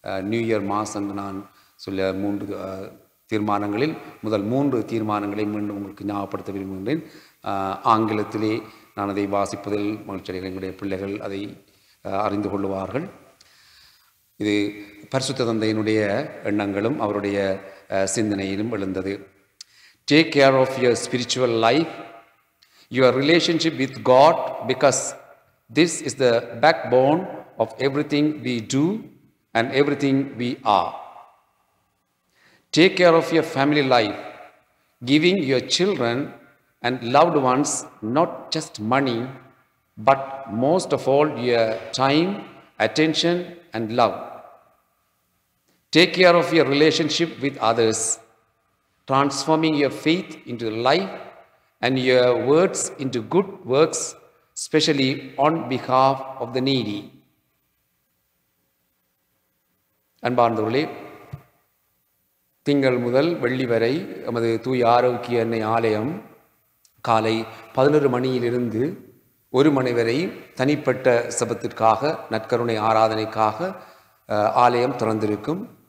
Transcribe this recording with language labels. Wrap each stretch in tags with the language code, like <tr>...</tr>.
<ta>New year mass என்று நான் சொல்ல 3 தீர்மானங்களில் முதல் 3 தீர்மானங்களை மீண்டும் உங்களுக்கு ஞாபகப்படுத்த விரும்புகின்றேன். ஆங்கிலத்திலே நான் அதை வாசிப்பதில் மகிழ்ச்சியடைகிறேன். எங்களுடைய பிள்ளைகள் அதை அறிந்து கொள்ளுவார்கள். இது பரிசுத்த தந்தையினுடைய எண்ணங்களும் அவருடைய சிந்தனையிலும் எழுந்தது.</ta> <en>Take care of your spiritual life, your relationship with God, because this is the backbone of everything we do and everything we are. Take care of your family life, giving your children and loved ones not just money, but most of all your time, attention and love. Take care of your relationship with others, transforming your faith into life and your words into good works, especially on behalf of the needy.</en> <ta>அன்பார்ந்தவர்களே, திங்கள் முதல் வெள்ளி வரை நமது தூய ஆரோக்கிய அன்னை ஆலயம் காலை 11 மணியிலிருந்து 1 மணி வரை தனிப்பட்ட செபத்திற்காக, நற்கருணை ஆராதனைக்காக ஆலயம் திறந்திருக்கும்.</ta>